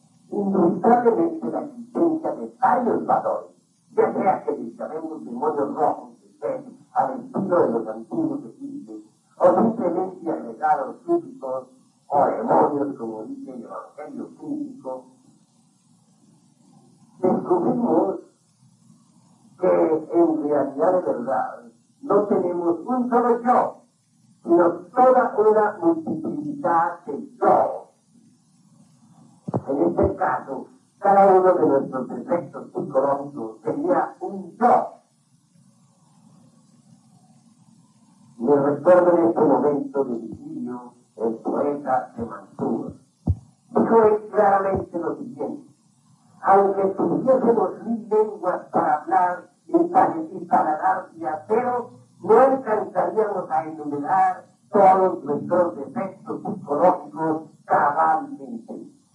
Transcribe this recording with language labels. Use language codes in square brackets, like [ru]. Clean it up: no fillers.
[es] Indudablemente, la existencia de varios valores, ya sea que les llamemos demonios rojos de fe, al estilo de los antiguos egipcios, o simplemente agregados físicos, o demonios, como dice el Evangelio Crístico, descubrimos que en realidad de verdad no tenemos un solo yo, sino toda una multiplicidad de yo. En este caso, cada uno de nuestros defectos psicológicos tenía un yo. [it] nel ricordare quel momento del figlio e il poeta De Mantua. Dico è [es] chiaramente lo siguiente: aunque tuviésemos mil lenguas para hablar y para dar viajero, no alcanzaríamos a enumerar todos nuestros defectos psicológicos cabalmente.